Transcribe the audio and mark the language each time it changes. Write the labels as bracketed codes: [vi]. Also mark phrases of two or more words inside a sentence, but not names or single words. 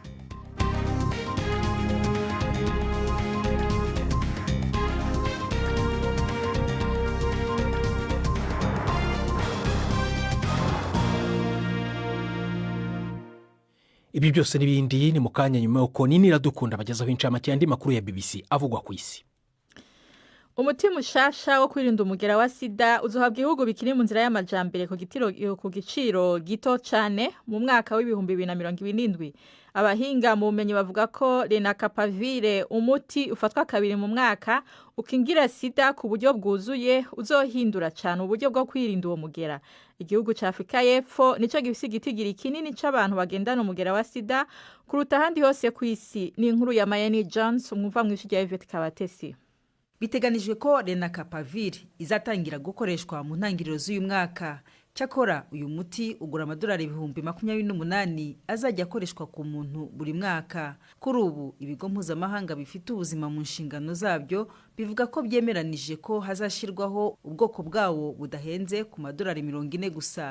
[rw] Ibi byose n'ibindi ni mu kanya nyuma y'uko Nini Iradukunda bagezaho incamake y'andi makuru ya BBC avugwa ku isi. [rn] Umuti mushasha wo kwirinda umugera wa sida uzohabwa ibihugu bikiri mu nzira y'amajambere ku giciro gito cyane mu mwaka w'ibihumbi 2027. Abahinga mu bumenyi bavuga ko lenacapavir, umuti ufatwa kabiri mu mwaka ukingira sida ku buryo bwuzuye, uzohindura cyane uburyo bwo kwirinda uwo mugera. Igihugu cya Afrika y'Epfo nico gifise igitigiri kinini c'abantu bagendana umugera wa sida kuruta handi hose ku isi. [rw] Ni inkuru ya Mayeni Jones umva mu ishuri ya Yvette Kabatesi. Biteganijwe ko lenacapavir izatangira gukoreshwa mu ntangiriro z'uyu mwaka. Cyakora uyu muti ugura amadolari 28,000 azajya akoreshwa ku muntu buri mwaka. Kuri ubu ibigo mpuzamahanga bifite ubuzima mu nshingano zabyo bivuga ko byemeranije ko hazashirwaho ubwoko bwawo budahenze ku madolari 40 gusa.